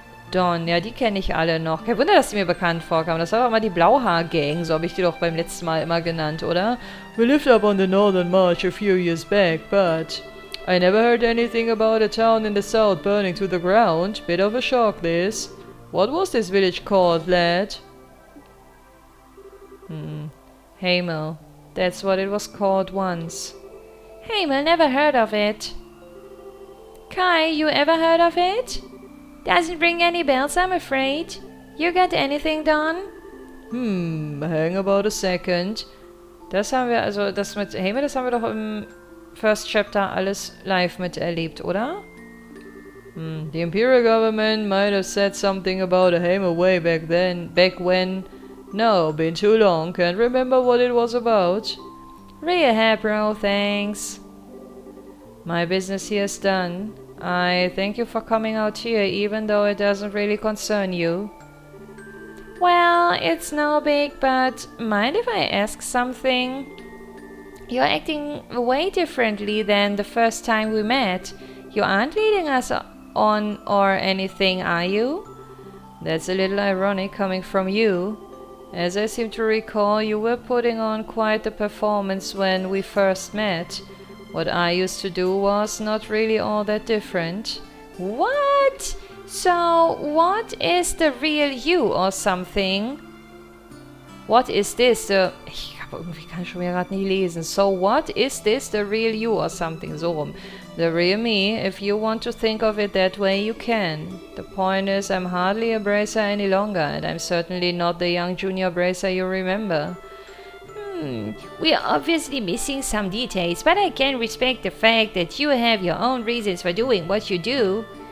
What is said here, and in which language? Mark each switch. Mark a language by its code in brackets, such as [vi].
[de] Dawn, ja, die kenne ich alle noch. Kein Wunder, dass die mir bekannt vorkamen. Das war aber mal die Blauhaar-Gang, so habe ich die doch beim letzten Mal immer genannt, oder? [en] We lived up on the Northern March a few years back, but I never heard anything about a town in the south burning to the ground. Bit of a shock, this. What was this village called, lad? Hamel. That's what it was called once. Hamel, never heard of it. Kai, you ever heard of it? Doesn't ring any bells, I'm afraid. You got anything done? Hang about a second. [de] Das haben wir, also das mit Hamel, das haben wir doch im [en] First Chapter [de] alles live miterlebt, oder? [en] The Imperial Government might have said something about a Hamel way back when. No, been too long, can't remember what it was about. Real hair, bro, thanks. My business here is done. I thank you for coming out here, even though it doesn't really concern you. Well, it's no big, but mind if I ask something? You're acting way differently than the first time we met. You aren't leading us on or anything, are you? That's a little ironic coming from you. As I seem to recall, you were putting on quite the performance when we first met. What I used to do was not really all that different. What? So, what is the real you or something? What is this? [de] Ich kann schon wieder gerade nicht lesen. [en] So, what is this? The real you or something? So rum. The real me, if you want to think of it that way, you can. The point is, I'm hardly a bracer any longer, and I'm certainly not the young junior bracer you remember. We are obviously missing some details, but I can respect the fact that you have your own reasons for doing what you do.